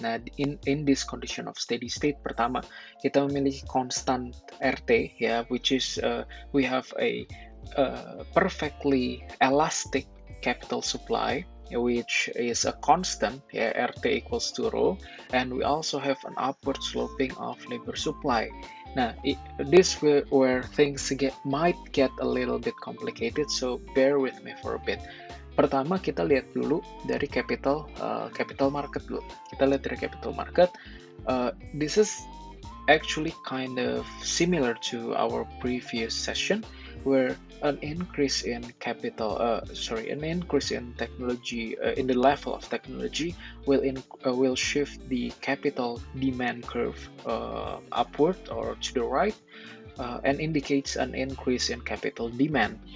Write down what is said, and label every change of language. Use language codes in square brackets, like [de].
[en] Nah, in this condition of steady state, [id] pertama kita memiliki [en] constant RT, ya, which is we have a perfectly elastic capital supply, which is a constant, yeah, RT equals to rho, and we also have an upward sloping of labor supply. Nah, this where things might get a little bit complicated, so bear with me for a bit. [id] Pertama, kita lihat dulu dari capital market dulu. Kita lihat dari capital market. [en] This is actually kind of similar to our previous session, where an increase in an increase in technology, in the level of technology, will shift the capital demand curve upward or to the right, and indicates an increase in capital demand.